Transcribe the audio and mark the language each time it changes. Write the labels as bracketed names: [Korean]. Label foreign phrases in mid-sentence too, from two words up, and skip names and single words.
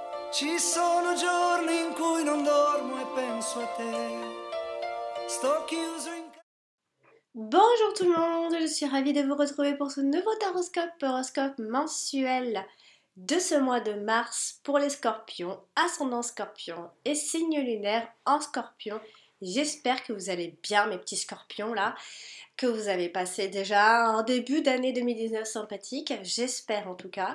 [Italian] Ci sono giorni in cui non dormo e penso a te. Sto chiuso in casa. [French] Bonjour tout le monde, je suis ravie de vous retrouver pour ce nouveau horoscope mensuel de ce mois de mars pour les scorpions, ascendant scorpion et signe lunaire en scorpion. J'espère que vous allez bien mes petits scorpions là, que vous avez passé déjà un début d'année 2019 sympathique, j'espère en tout cas.